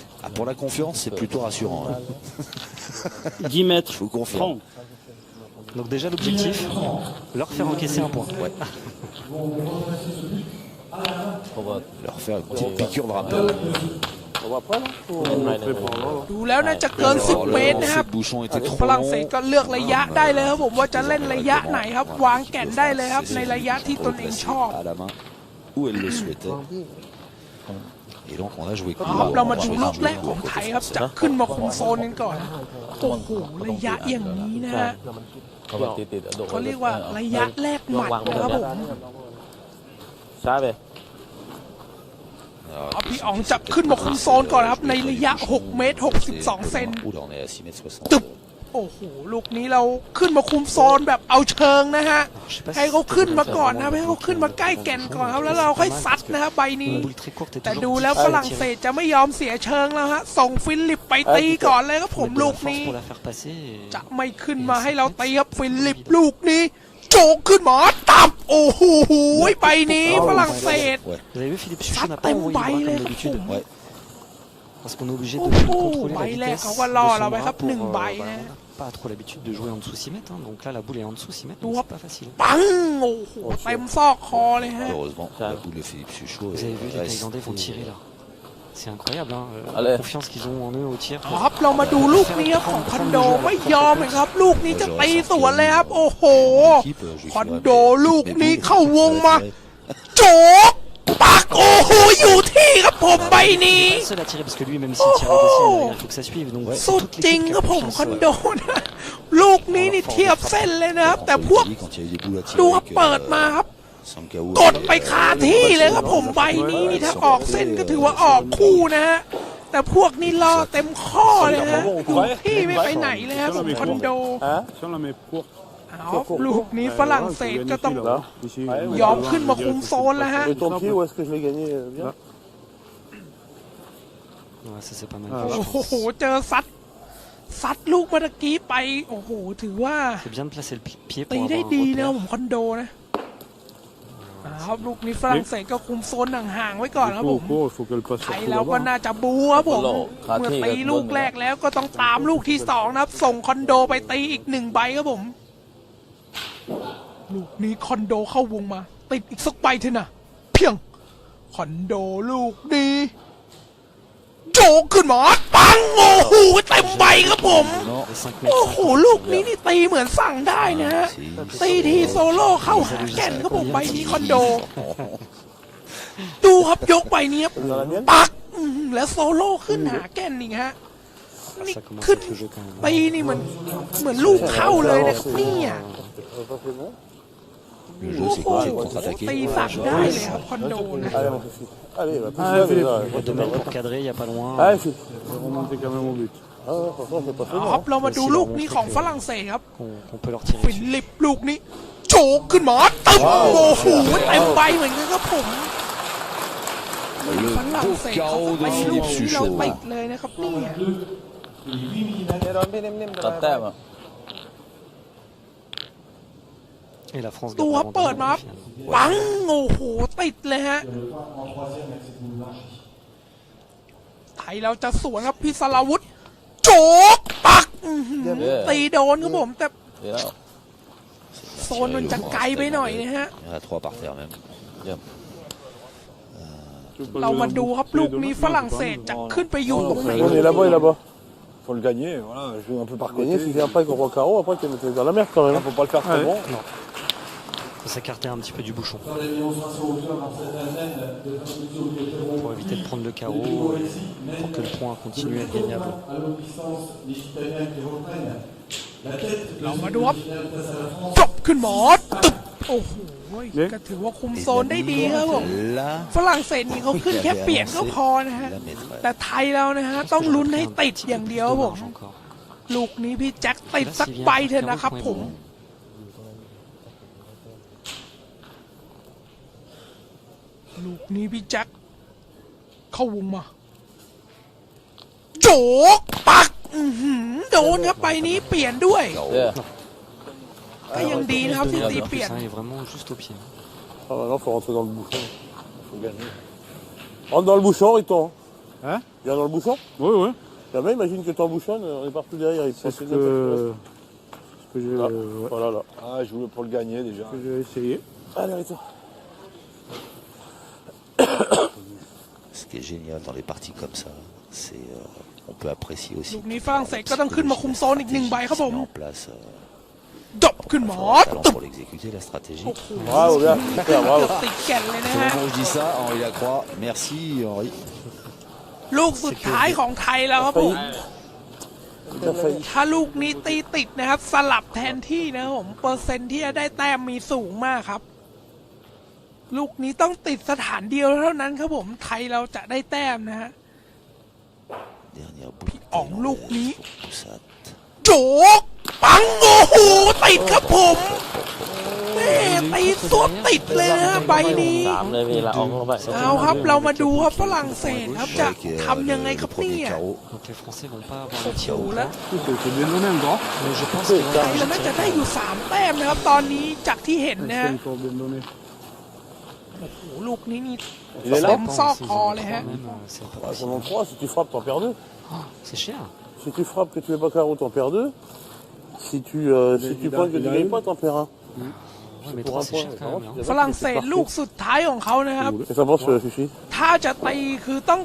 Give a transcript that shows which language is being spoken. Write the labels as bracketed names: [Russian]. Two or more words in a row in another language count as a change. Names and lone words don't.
[French] Ah, pour la confiance, c'est plutôt rassurant. Hein. 10 mètres. Je vous confirme. Donc déjà l'objectif, leur faire encaisser un point. Ouais. Leur faire une petite piqûre de rappel. [Thai] ดูแล้วน่าจะเกิน10 เมตรนะครับ [French] Ces bouchons étaient trop [Thai] ฝรั่งเศส [French] longs. [Thai] ก็เลือกระยะได้เลยครับผมว่าจะเล่นระยะไหนครับวางแก่นได้เลยครับในระยะที่ตนเองชอบ [French] À la main où elle le souhaitait. Et donc on a joué [Thai] ครับเรามาดูลูกแรกของไทยครับจะขึ้นมาคุมโซนกันก่อนโอ้โหระยะอย่างนี้นะฮะเขาเรียกว่าระยะแรกหมัดนะครับผม Sai về. เอาพี่อ๋องจะขึ้นมาคุมโซนก่อนครับในระยะ6 เมตร 62 เซน [French] Oula, on est à 6 mètres [Thai] ตึบ [French] 60. [Thai] โอ้โหลูกนี้เราขึ้นมาคุมโซนแบบเอาเชิงนะฮะให้เขาขึ้นมาก่อนนะให้เขาขึ้นมาใกล้แก่นก่อนครับแล้วเราค่อยซัดนะครับใบนี้ [French] Une boule très courte est [Thai] แต่ [French] toujours [Thai] ดูแล้วฝรั่งเศสจะไม่ยอมเสียเชิงแล้วฮะส่งฟิลิปไปตีก่อนเลยครับผม [French] mettre de [Thai] ลู [French] la [Thai] ก [French] force [Thai] นี้ [French] pour la faire passer. [Thai] จะไม่ขึ้นมาให้เราตีครับฟิลิปลูกนี้โจกขึ้นมาตับโอ้โหไปนี้ฝรั่งเศส [French] Ouais. Vous avez vu, Philippe Ça Suchot n'a pas t'aime envoyé pas, le bras il comme est d'habitude. fou. Ouais. Parce qu'on est obligé de Oh, contrôler la bail là, vitesse on de va là, son là, bras hop, pour, une bail, voilà, là. on n'a pas trop l'habitude de jouer en dessous 6 mètres. Hein, donc là, la boule est en dessous 6 mètres, Tout donc hop. c'est pas facile. [Thai] ปังโอ้โหเต็มซอกคอเลยฮะ [French] Heureusement, la boule de Philippe Suchot Vous avez vu, les reste Thaïlandais vont tirer là. C'est incroyable, hein, la confiance qu'ils ont en eux au tir. [Thai] ครับเรามาดูลูกนี้ครับของคอนโดไม่ยอมเลยครับลูกนี้จะตีสวนเลยครับโอ้โหคอนโดลูกนี้เข้าวงมาโจกปักโอ้โหอยู่ที่ครับผมใบนี้ [French] Seul à tirer parce que lui même s'il tire des ciels, il faut que ça suive. Donc [Thai] สุดจริงครับผมคอนโดนะลูกนี้นี่เทียบเส้นเลยนะครับแต่พวกดูครับเปิดมาครับกดไปคาที่เลยครับผมใบนี้นี่ถ้าออกเส้นก็ถือว่าออกคู่นะฮะแต่พวกนี้รอเต็มข้อเลยนะอยู่ที่ไม่ไปไหนเลยครับผมคอนโด [French] Si on la met courte. [Thai] เอาลูกนี้ฝรั่งเศสก็ต้องยอมขึ้นมาคุมโซนแล้วฮะ [French] Et ton pied, où est-ce que je l'ai gagné bien Ouais, ça c'est pas mal. [Thai] โอ้โหเจอซัดลูกเมื่อกี้ไปโอ้โหถือว่า [French] C'est bien de placer le pied [Thai] ตี [French] pour [Thai] ได้ [French] avoir [Thai] ดี [French] un [Thai] นะ [French] repère. [Thai] ผมคอนโดนะครับลูกนี้ฝรั่งเศสก็คุมโซนห่างๆไว้ก่อนครับผม [French] Court, il faut qu'elle passe [Thai] ไทย [French] surtout [Thai] แล้วก็ [French] là-bas. [Thai] น่าจะบูครับผมเมื่อตีลูกแรกแล้วก็ต้องตามลูกที่สองนะครับส่งคอนโดไปตีอีก1 ใบครับผม ลูกนี้คอนโดเข้าวงมาติดอีกสักใบเถอะนะเพียงคอนโดลูกนี้โจกขึ้นมาปังโอ้โหเต็มใบครับผม โอ้โหลูกนี้นี่ตีเหมือนสั่งได้นะฮะตีทีโซโล่เข้าหาแก่นครับผมใบนี้คอนโด ดูครับยกใบนี้ครับปักแล้วโซโล่ขึ้นหาแก่นนี่ฮะนี่ [French] Ça commence [Thai] ขึ้น [French] à être le jeu quand même. [Thai] ตีนี่เหมือนลูกเข้าเลยนะครับเนี่ย [French] Le [Thai] โอ้ [French] jeu, c'est [Thai] โห [French] quoi? C'est de contre-attaquer. [Thai] ตีสั่งได้เลยครับคอนโดนะ [French] Allez, mon petit. Allez, bah, Allez, pousse-la déjà. Philippe. 2 mètres pour cadrer, il n'y a pas loin. Allez, Philippe. On va remonter quand même au but. Ah ouais, franchement, c'est pas fait [Thai] เอา [French] mal. [Thai] ครับเรามาดูลูกนี้ของฝรั่งเศสครับ [French] Qu'on peut leur tirer [Thai] ฟิ [French] dessus. [Thai] ลิปลูกนี้โจกขึ้นมาตึ้งโอ้โหเต็มใบเหมือนกันครับผมฝรั่งเศสเขาไปลูกที่เราติดเลยนะครับเนี่ย ตัดแต้มอ่ะ [French] Et la France [Thai] ดู [French] garde [Thai] ครับเปิด [French] l'avantage [Thai] มาครับ [French] finalement. [Thai] ปังโอ้โหติดเลยฮะไทยเราจะสวนครับพิศราวุธโจกปักตีโดนครับผมแต่ เดี๋ยวแล้ว โซนมันจะไกลไปหน่อยนะฮะ [French] Il y en a 3 par terre même. Bien. Tu veux pas [Thai] เรา [French] jouer [Thai] มา [French] dans [Thai] ดู [French] le [Thai] ครับ [French] bouclier [Thai] ลูก [French] demain? [Thai] นี้ [French] Non, [Thai] ฝรั่ง [French] c'est [Thai] เศ [French] pas [Thai] ส [French] mal. [Thai] จะขึ้นไปอยู่ตรงไหน [French] On est là-bas et là-bas. Faut le gagner, voilà, jouer un peu par Gagner, côté. si vient pas avec le roi carreau, après tu vas mettre dans la mer quand même. Faut pas le faire trop Ouais. bon. Faut s'écarter un petit peu du bouchon. Pour éviter de prendre le carreau, pour que le point continue à être gagnable. [Thai] เรามาดูครับจบขึ้นหมอตึบโอ้โหก็ถือว่าคุมโซนได้ดีครับผม [French] Là, [Thai] ฝรั่งเศสนี่เขาขึ้นแค่เปลี่ยนก็พอนะฮะ [French] la maîtresse. [Thai] แต่ไทยเรานะฮะต้องลุ้นให้ติดอย่างเดียวครับผม [French] Dommage encore. [Thai] ลูกนี้พี่แจ็คติดสักใบเถอะนะครับผม ลูกนี้พี่แจ็คเข้าวงมาโจกปักโดนครับใบนี้เปลี่ยนด้วย ก็ยังดีนะครับที่ [French] Là, [Thai] ตี [French] en [Thai] เปลี่ [French] plus, [Thai] ยน [French] hein, il est vraiment juste au pied. Ah, maintenant, faut rentrer dans le bouchon. Faut gagner. Rentre dans le bouchon, Riton. Hein? Viens dans le bouchon. Oui, oui. Jamais, imagine que t'embouchonnes, on est partout derrière. Il C'est passe ce une autre que j'ai place. Voilà, là. Ah, je voulais pour le gagner déjà. que j'ai essayé. Allez, Riton. Ce qui est génial dans les parties comme ça, c'est on peut apprécier aussi. [Thai] ลูกนี้ฝรั่งเศสก็ต้องขึ้นมาคุมโซนอีก1 ใบครับผม [French] En place. [Thai] ดบขึ้นหมอ [French] Talent [Thai] ตึบ [French] pour l'exécuter, la stratégie. Bravo, bien. Super, [Thai] เกื [French] bravo. [Thai] อบติดแก่นเลยนะ [French] Au [Thai] ฮะ [French] moment où je dis ça, Henri Lacroix, merci Henri. [Thai] ลูกสุดท้ายของไทยแล้วครับผม [French] T'as failli. [Thai] ถ้าลูกนี้ตีติดนะครับ สลับแทนที่นะครับผมเปอร์เซ็นต์ที่จะได้แต้มมีสูงมากครับ ลูกนี้ต้องติดสถานเดียวเท่านั้นครับผมไทยเราจะได้แต้มนะฮะ [French] Dernière boucle. [Thai] อ๋องลูกนี้ [French] Poussade. [Thai] โจกปังโอ้โหติดครับผมแม่ตีสวดติดเลยนะใบนี้ 3 เลยเวลาออกลงไป เอาครับเรามาดูครับฝรั่งเศสครับจะ [French] Avec [Thai] ทำยังไงครับ [French] le [Thai] เนี่ [French] premier [Thai] ย [French] carreau. Donc les Français vont pas avoir [Thai] โอ้ [French] le [Thai] โห [French] tir au [Thai] แล้ว [French] C'est bien donné un grand. Mais je pense qu'ils [Thai] ไท [French] vont [Thai] ยเราน่าจะได้อยู่3 แต้มนะครับตอนนี้จากที่เห็นนะฮะ [French] C'est encore bien donné. [Thai] โอ้โหลูกนี้นี่ [French] Il est là. [Thai] เต็มซอกคอเลยฮะ [French] même, c'est pas Ah, possible. pendant 3, si tu frappes, t'en perds 2. C'est cher. Si tu frappes que tu fais pas carreau, t'en perds 2. Si tu pointes que tu gagnes pas, t'en perds 1. Ouais, mais 3 c'est cher quand même. Hein. [Thai] ฝรั่งเศสลูกสุดท้ายของเขานะครับ [French] Et ça avance, Fifi. [Thai] ถ้าจะตีคือต้อง